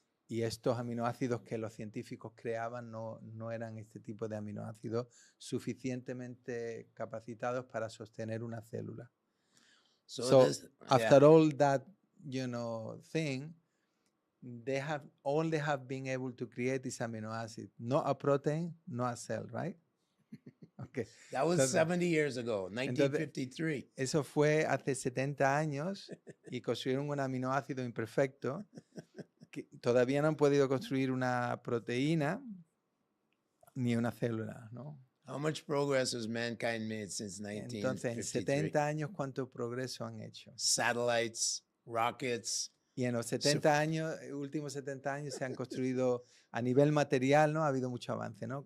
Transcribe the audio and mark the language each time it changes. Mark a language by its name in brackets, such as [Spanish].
[Spanish] Y estos aminoácidos que los científicos creaban no eran este tipo de aminoácidos suficientemente capacitados para sostener una célula. [English] So after all that, thing, they have been able to create this amino acid, not a protein, not a cell, right? Okay. That was 70 years ago, 1953. [Spanish] Eso fue hace 70 años y construyeron un aminoácido imperfecto que todavía no han podido construir una proteína ni una célula, ¿no? [English] How much progress has mankind made since 1953? [Spanish] Entonces, en 70 años, ¿cuánto progreso han hecho? [English] Satellites, rockets. [Spanish] Y en los últimos 70 años se han construido a nivel material, ¿no? Ha habido mucho avance, ¿no?